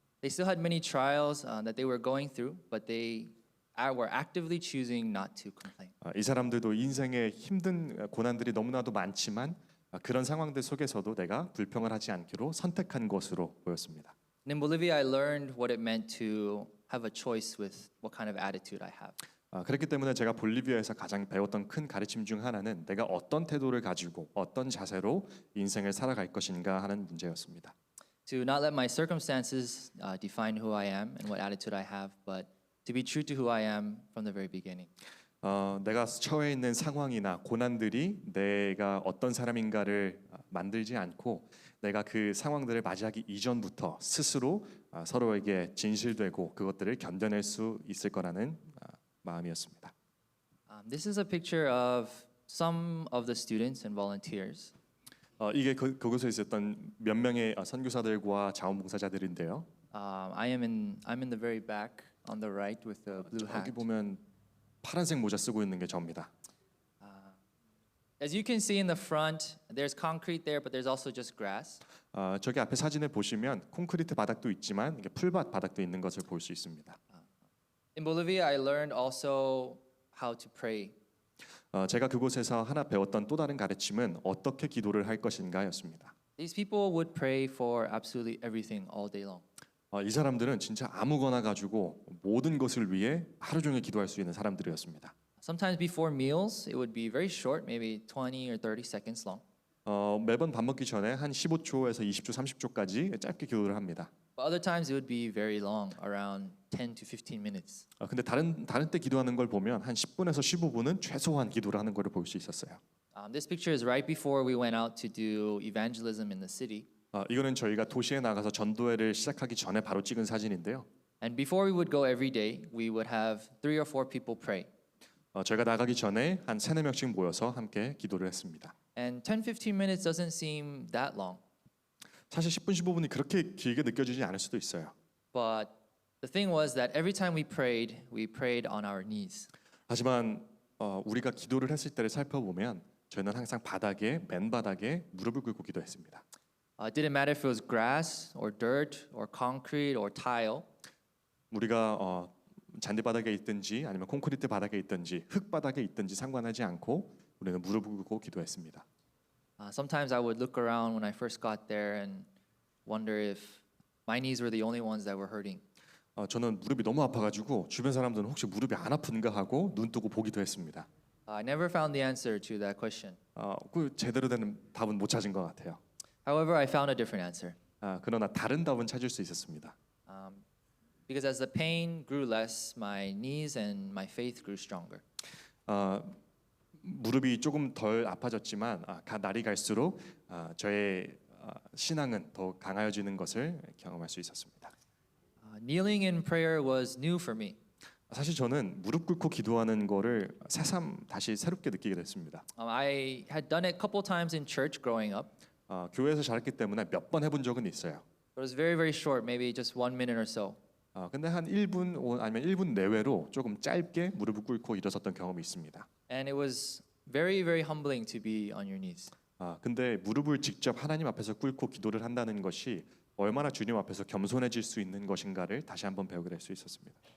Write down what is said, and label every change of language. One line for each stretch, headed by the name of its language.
English: They still had many trials that they were going through, but they were actively choosing not to complain.
Korean: 이 사람들도 인생에 힘든 고난들이 너무나도 많지만 그런 상황들 속에서도 내가 불평을 하지 않기로 선택한 것으로 보였습니다.
English: And in Bolivia, I learned what it meant to have a choice with what kind of attitude I have.
Korean: 그렇기 때문에 제가 볼리비아에서 가장 배웠던 큰 가르침 중 하나는 내가 어떤 태도를 가지고 어떤 자세로 인생을 살아갈 것인가 하는 문제였습니다.
English: To not let my circumstances define who I am and what attitude I have, but to be true to who I am from the very beginning.
Korean: 내가 처해 있는 상황이나 고난들이 내가 어떤 사람인가를 만들지 않고 내가 그 상황들을 맞이하기 이전부터 스스로 서로에게 진실되고 그것들을 견뎌낼 수 있을 거라는 마음이었습니다.
English: This is a picture of some of the students and volunteers.
Korean: 이게 그곳에 있었던 몇 명의 선교사들과 자원봉사자들인데요.
English: I'm in the very back on the right with the blue hat.
Korean: 여기 보면 파란색 모자 쓰고 있는 게 저입니다.
English: As you can see in the front, there's concrete there, but there's also just grass.
Korean: 저기 앞에 사진을 보시면 콘크리트 바닥도 있지만 이게 풀밭 바닥도 있는 것을 볼 수 있습니다.
English: In Bolivia, I learned also how to pray.
Korean: 제가 그곳에서 하나 배웠던 또 다른 가르침은 어떻게 기도를 할 것인가였습니다.
English: These people would pray for absolutely everything all day long.
Korean: 이 사람들은 진짜 아무거나 가지고 모든 것을 위해 하루 종일 기도할 수 있는 사람들이었습니다.
English: Sometimes before meals, it would be very short, maybe 20 or 30 seconds long.
Korean: 매번 밥 먹기 전에 한 15초에서 20초, 30초까지 짧게 기도를 합니다.
English: But other times it would be very long, around 10 to 15 minutes.
Korean: 근데 다른 때 기도하는 걸 보면 한 10분에서 15분은 최소한 기도를 하는 것을 볼 수 있었어요.
English: This picture is right before we went out to do evangelism in the city.
Korean: 이거는 저희가 도시에 나가서 전도회를 시작하기 전에 바로 찍은 사진인데요.
English: And before we would go every day, we would have 3 or 4 people pray.
Korean: 저희가 나가기 전에 한 3-4명씩 모여서 함께 기도를 했습니다.
English: And 10-15 minutes doesn't seem that long.
Korean: 사실 10분, 15분이 그렇게 길게 느껴지지 않을 수도 있어요.
English: But the thing was that every time we prayed on our knees.
Korean: 하지만 우리가 기도를 했을 때를 살펴보면 저희는 항상 맨바닥에 무릎을 꿇고 기도했습니다.
English: It didn't matter if it was grass or dirt or concrete or tile.
Korean: 우리가 잔디바닥에 있든지 아니면 콘크리트 바닥에 있든지 흙바닥에 있든지 상관하지 않고 우리는 무릎을 꿇고 기도했습니다.
English: Sometimes I would look around when I first got there and wonder if my knees were the only ones that were hurting.
Korean: 저는 무릎이 너무 아파가지고 주변 사람들은 혹시 무릎이 안 아픈가 하고 눈 뜨고 보기도 했습니다.
English: I never found the answer to that question.
Korean: 그 제대로 된 답은 못 찾은 것 같아요.
English: However, I found a different answer.
Korean: 그러나 다른 답은 찾을 수 있었습니다.
English: Because as the pain grew less, my knees and my faith grew stronger.
Korean: 무릎이 조금 덜 아파졌지만 날이 갈수록 저의 신앙은 더 강하여지는 것을 경험할 수 있었습니다.
English: Kneeling in prayer was new for me.
Korean: 사실 저는 무릎 꿇고 기도하는 거를 새삼 다시 새롭게 느끼게 됐습니다.
English: I had done it a couple times in church growing up.
Korean: 교회에서 자랐기 때문에 몇 번 해본 적은 있어요.
English: But it was very, very short, maybe just 1 minute or so.
Korean: 근데 한 1분 아니면 1분 내외로 조금 짧게 무릎을 꿇고 일어섰던 경험이 있습니다.
English: And it was very, very humbling to be on your knees.
Korean: 근데 무릎을 직접 하나님 앞에서 꿇고 기도를 한다는 것이 얼마나 주님 앞에서 겸손해질 수 있는 것인가를 다시 한번 배우게 될 수 있었습니다.